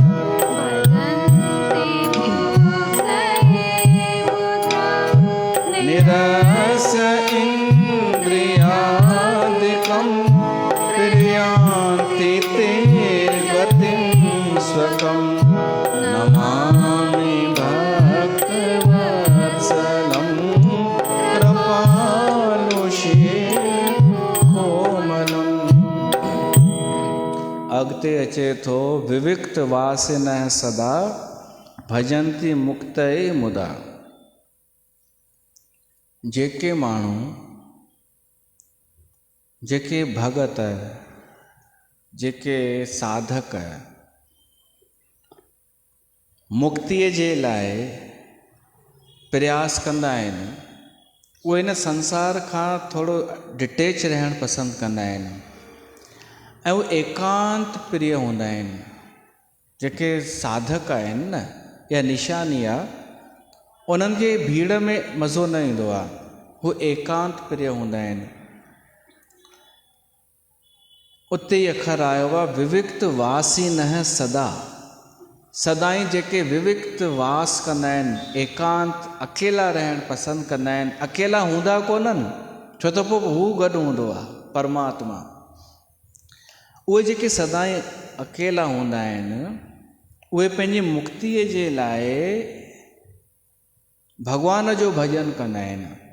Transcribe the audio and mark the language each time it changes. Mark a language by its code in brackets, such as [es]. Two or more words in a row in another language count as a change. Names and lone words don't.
[sa] निरस इंद्रियादिकं प्रियांति ते गतिं स्वकं, नमामि भक्तवत्सलं कृपालुषे कोमलम्। [sd] अॻिते अचे थो, [sa] विविक्त वासिनः सदा भजन्ति मुक्तये मुदा। [sd] जेके माण्हू, जेके भगत, जेके साधक मुक्तिअ जे लाइ प्रयास कंदा आहिनि, उहे इन संसार खां थोरो डिटेच रहणु पसंदि कंदा आहिनि, ऐं उहे एकांत प्रिय हूंदा आहिनि। जेके साधक आहिनि न, इहा निशानी आहे, उन्हनि खे भीड़ में मज़ो न ईंदो आहे, हू एकांत प्रिय हूंदा आहिनि। उते ई अखर आयो आहे [sa] विविक्त वासिनः सदा, [sd] सदाईं जेके [sa] विविक्त वास [sd] कंदा आहिनि, एकांत अकेला रहणु पसंदि कंदा आहिनि। अकेला हूंदा कोन्हनि, छो त पोइ हू गॾु हूंदो आहे परमात्मा। उहे जेके सदाईं अकेला हूंदा आहिनि, उहे पंहिंजी मुक्तिअ जे लाइ भगवान जो भजन कंदा आहिनि।